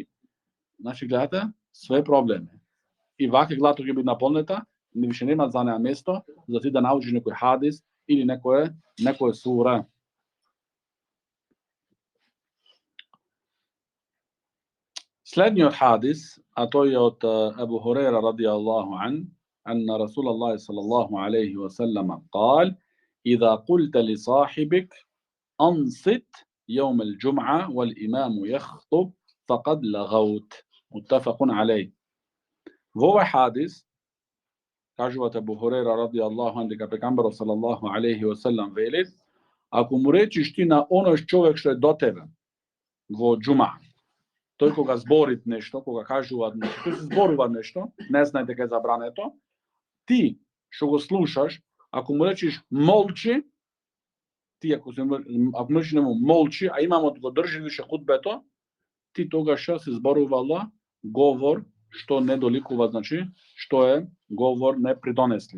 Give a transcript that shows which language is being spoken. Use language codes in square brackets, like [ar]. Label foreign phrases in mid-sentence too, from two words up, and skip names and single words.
[mk] Значи, гледате, све проблеми. И вака главата ќе биде наполнета, више нема за неа место, за ти да научиш некој хадис или некој сура. Следниот хадис, а тој е од Абу Хурейра [ar] رضي الله عن, أن رسول الله صلى الله عليه وسلم قال: إذا قلت لصاحبك أنصت يوم الجمعة والإمام يخطب فقد لغوت. متفق عليه. [mk] Во овој хадис кажуваат Абу Хурейра [ar] رضي الله عن [mk] дека пегамберот [ar] صلى الله عليه وسلم [mk] вели: ако му речиш ти на оној човек што е до тебе во џума, тој кога зборит нешто, кога кажува нешто, тој се зборува нешто, не знае дека е забрането, ти што го слушаш, ако му речиш молчи, ти ако му речиш нему молчи, а имамот го држи више хутбето, ти тогаш се зборувала говор што не доликува, значи, што е говор непридонеслив.